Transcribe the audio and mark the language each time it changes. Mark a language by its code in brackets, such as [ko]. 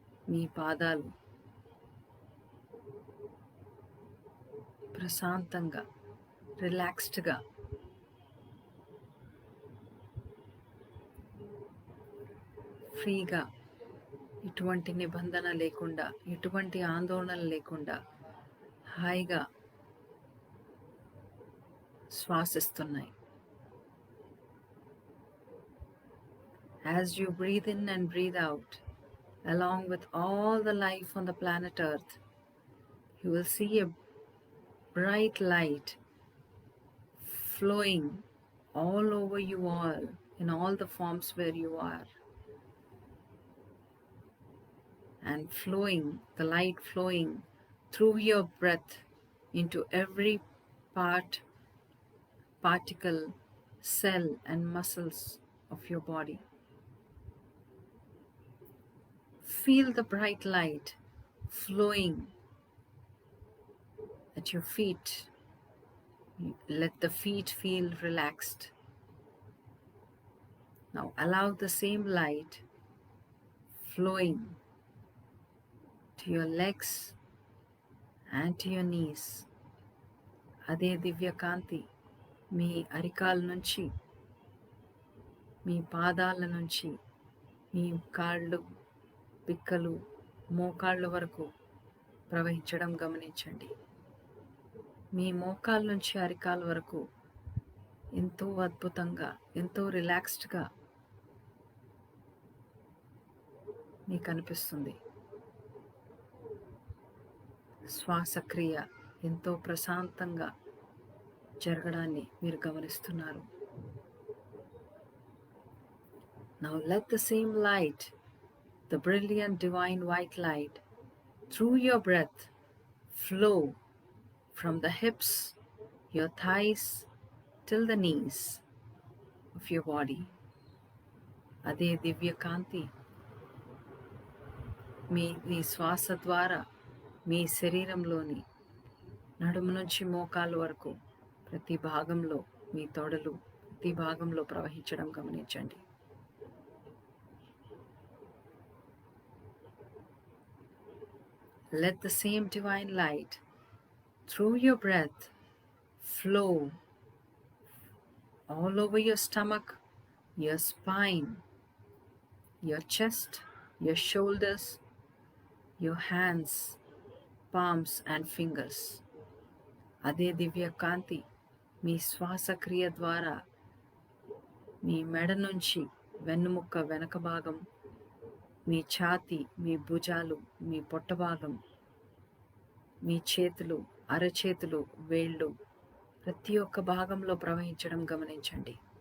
[te] మీ పాదాలు ప్రశాంతంగా, రిలాక్స్డ్గా, ఫ్రీగా, ఎటువంటి నిబంధన లేకుండా, ఎటువంటి ఆందోళన లేకుండా హాయిగా శ్వాసిస్తున్నాయి. [en] As you breathe in and breathe out, along with all the life on the planet Earth, you will see a bright light flowing all over you all, in all the forms where you are. And flowing, the light flowing through your breath into every part, particle, cell and muscles of your body. Feel the bright light flowing at your feet. Let the feet feel relaxed. Now allow the same light flowing to your legs and to your knees. [te] అదే దివ్య కాంతి మీ అరికాల నుంచి, మీ పాదాల నుంచి, మీ కాళ్ళు, పిక్కలు, మోకాళ్ళ వరకు ప్రవహించడం గమనించండి. మీ మోకాళ్ళ నుంచి అరికాల వరకు ఎంతో అద్భుతంగా, ఎంతో రిలాక్స్డ్గా మీకు అనిపిస్తుంది. శ్వాసక్రియ ఎంతో ప్రశాంతంగా జరగడాన్ని మీరు గమనిస్తున్నారు. [en] Now let the same light, the brilliant divine white light, through your breath flow from the hips, your thighs, till the knees of your body. [te] అదే దివ్య కాంతి మీ శ్వాస ద్వారా మీ శరీరంలోని నడుము నుంచి మోకాళ్ళ వరకు ప్రతి భాగంలో, మీ తొడలు ప్రతి భాగంలో ప్రవహించడం గమనించండి. [en] Let the same divine light through your breath flow all over your stomach, your spine, your chest, your shoulders, your hands, palms and fingers. [te] అదే దివ్య కాంతి మీ శ్వాసక్రియ ద్వారా మీ మెడ నుంచి వెన్నుముక్క వెనక భాగం, మీ ఛాతీ, మీ భుజాలు, మీ పొట్ట భాగం, మీ చేతులు, అరచేతులు, వేళ్ళు ప్రతి ఒక్క భాగంలో ప్రవహించడం గమనించండి.